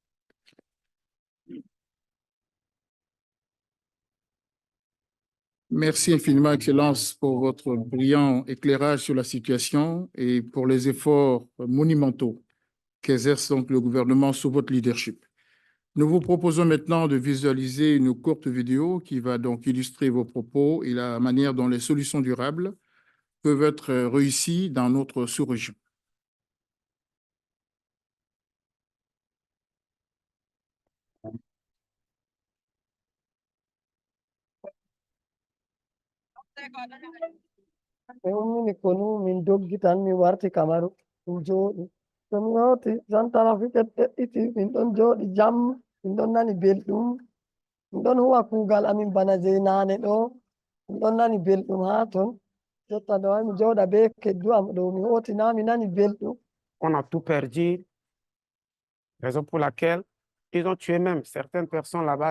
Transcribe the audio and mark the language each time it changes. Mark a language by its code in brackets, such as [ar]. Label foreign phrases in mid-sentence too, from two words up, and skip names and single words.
[fr] Merci infiniment, Excellence, pour votre brillant éclairage sur la situation et pour les efforts monumentaux qu'exerce donc le gouvernement sous votre leadership. Nous vous proposons maintenant de visualiser une courte vidéo qui va donc illustrer vos propos et la manière dont les solutions durables peuvent être réussies dans notre sous-région. [ff] Min konu min doggi tan mi warti Kamaru min jooɗi to mi hoti Centrafrique de'iti min ɗon jooɗi jam min ɗon nani belɗum min ɗon huwa kuugal amin bana jey naane ɗo min ɗon nani belɗum haa ton jotta ɗo mi jooɗa be keddu am ɗo mi hoti na mi nani belɗum. [fr] On a tout perdu, raison pour laquelle ils ont tué même certaines personnes là-bas.